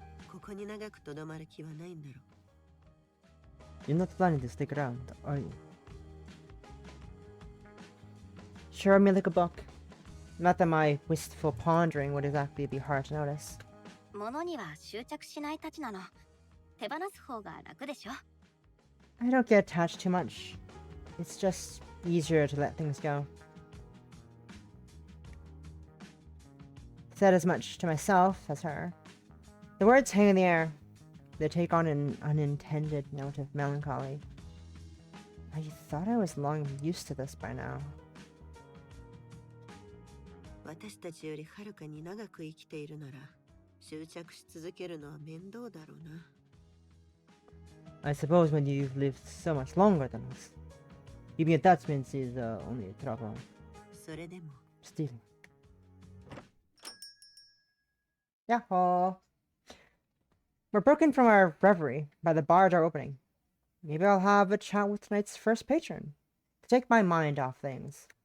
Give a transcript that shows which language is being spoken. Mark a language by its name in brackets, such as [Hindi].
[Japanese] ここに長くとどまる気はないんだろう。 [English] You're not planning to stick around, are you? Show me like a book. Not that my wistful pondering would exactly be hard to notice. [Japanese] 物には執着しないたちなの。手放す方が楽でしょ [English] I don't get attached too much. It's just easier to let things go. Said as much to myself as her. The words hang in the air. They take on an unintended note of melancholy. I thought I was long used to this by now. [Japanese] 私たちよりはるかに長く生きているなら執着し続けるのは面倒だろうな。 [English] I suppose when you've lived so much longer than us, keeping attachments is only a trouble. [Japanese] それでも [English] Still. Yahoo! We're broken from our reverie by the bar door opening. Maybe I'll have a chat with tonight's first patron to take my mind off things.